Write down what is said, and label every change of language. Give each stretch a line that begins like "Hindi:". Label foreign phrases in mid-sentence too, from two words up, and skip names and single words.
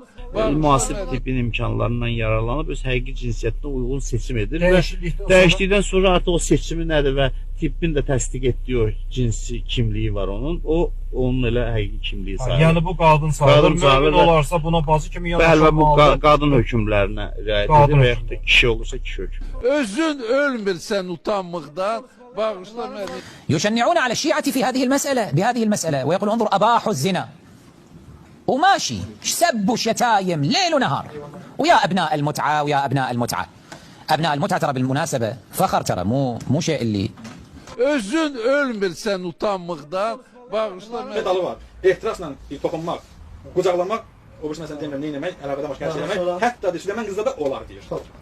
Azerbaijani: Müasir tibbin imkanlarından yararlanıb öz həqiqi cinsiyyətinə uyğun seçim edir və dəyişdikdən sonra artıq o seçimi nədir və tibbin də təsdiq etdiyi o cinsi kimliyi var onun elə həqiqi kimliyi sayılır. Yəni bu qadın sayılır, mümin olarsa buna bacı kimi yanaşılmalıdır. Bəli, bu qadın hökmlərinə riayət edir və yaxud da kişi olursa kişi hökmü. Özün ölmürsən utanmıqdan. Bağışla məni.
Arabic: يشنعون على الشيعة في هذه المسألة بهذه المسألة ويقول انظر أباحوا الزنا وماشي سب شتايم ليل ونهار ويا أبناء المتعة ويا أبناء المتعة أبناء المتعة ترى بالمناسبة فخر ترى مو شيء اللي
Azerbaijani: Özün ölmürsən utanmıqdan. Bağışla məni. Pedalı var. Ehtirasla toxunmaq, qucaqlamaq, o birisi məsələn demirəm, nə etmək, əlaqədən başqa hər şey eləmək, hətta deyir, mən qızda da olar deyir.